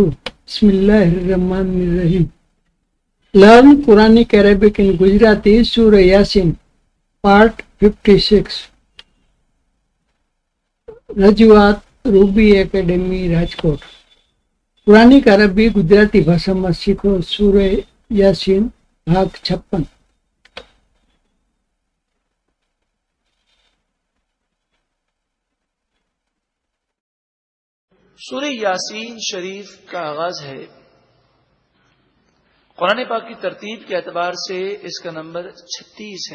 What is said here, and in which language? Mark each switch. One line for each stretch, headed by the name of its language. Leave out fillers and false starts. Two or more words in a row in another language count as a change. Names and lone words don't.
Arabic: بسم الله الرحمن الرحيم.
English: Learn Quranic Arabic in Gujarati. Surah Yasin Part 56.
Gujarati: રજૂઆત રૂબી એકેડેમી, રાજકોટ. કુરાનિક અરબી ગુજરાતી ભાષામાં શીખો. સૂરહ યાસીન ભાગ 56.
Urdu: سورہ یاسین شریف کا آغاز ہے. قرآن پاک کی ترتیب کے اعتبار سے اس کا نمبر 36 ہے.